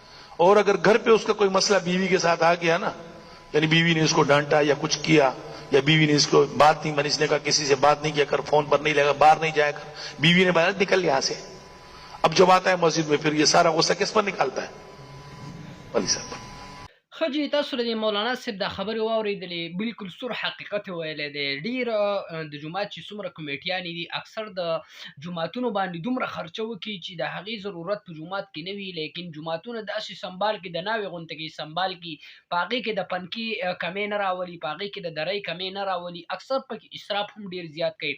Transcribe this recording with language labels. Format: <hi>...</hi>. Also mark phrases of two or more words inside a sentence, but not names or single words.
<ur>اور اگر گھر پہ اس کا کوئی مسئلہ بیوی کے ساتھ آ گیا نا، یعنی بیوی نے اس کو ڈانٹا یا کچھ کیا، یا بیوی نے اس کو بات نہیں منی، اس نے کہا کسی سے بات نہیں کیا کر، فون پر نہیں لگا، باہر نہیں جایا کر، بیوی نے بولا نکل یہاں سے. اب جب آتا ہے مسجد میں پھر یہ سارا غصہ کس پر نکالتا ہے؟ ولی صاحب پر.</ur> <ps>خجی تاسو د مولانا صاحب د خبرې واورېدلې، بالکل سور حقیقت ویلی دی. ډېر د جومات چې څومره کمیټیانې دي اکثر د جوماتونو باندې دومره خرچه وکړي چې د هغې ضرورت په جومات کې نه وي، لیکن جوماتونه داسې سنبال کړي، د ناوې غونته کې سنبال کړي، په هغې کې د پنکي کمې نه راولي، په هغې کې د درۍ کمې نه راولي، اکثر پکې اسراف هم ډېر زیات کوي.</ps>